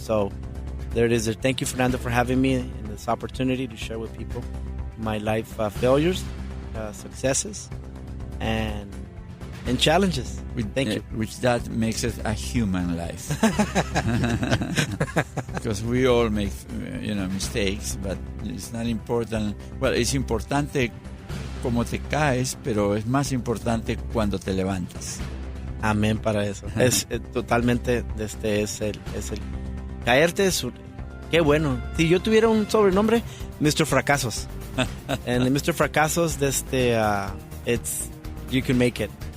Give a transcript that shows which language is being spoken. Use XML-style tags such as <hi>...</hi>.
<en>So there it is. Thank you, Fernando, for having me and this opportunity to share with people my life failures, successes, and challenges. Thank you. Which that makes it a human life. Because we all make mistakes, but it's not important.</en> <es>Well, es importante cómo te caes, pero es más importante cuando te levantas. Amén para eso. Es totalmente, es el caerte es qué bueno. Si yo tuviera un sobrenombre, Mr. Fracasos.</es> <en>And Mr. Fracasos, it's you can make it.</en>